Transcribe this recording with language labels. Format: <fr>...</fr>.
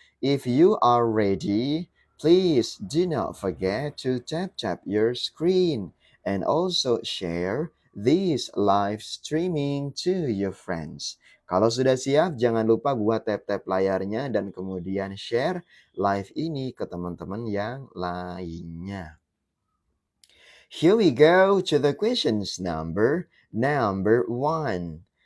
<en>If you are ready, please do not forget to tap your screen and also share this live streaming to your friends.</en> <id>Kalau sudah siap, jangan lupa buat tap layarnya dan kemudian share live ini ke teman-teman yang lainnya.</id> <en>Here we go to the questions number one.</en>